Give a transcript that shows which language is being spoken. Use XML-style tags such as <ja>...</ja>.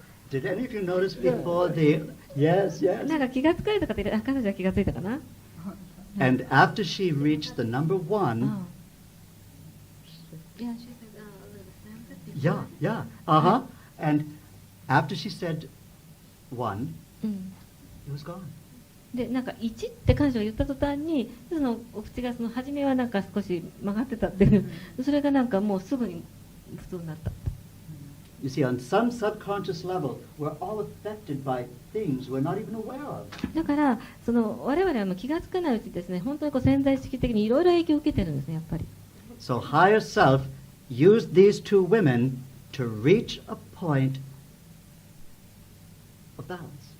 <en>Did any of you notice before the... Yes, yes.</en> <ja>なんか気がつかれた方いる？彼女は気がついたかな？</ja> <en>And after she reached the number one... Yeah, she said a little bit. Yeah, yeah. Uh-huh. And after she said one,</en> <ja>うん。</ja> <en>it was gone.</en> <ja>でなんか1って彼女が言った途端にそのお口がその初めはなんか少し曲がってたっていうそれがなんかもうすぐに普通になった。</ja> <en>You see, on some subconscious level, we're all affected by things we're not even aware of.</en> <ja>だからその我々はもう気がつかないうちですね、本当にこう潜在意識的にいろいろ影響を受けてるんですね、やっぱり。</ja> <en>So higher self used these two women to reach a point of balance.</en>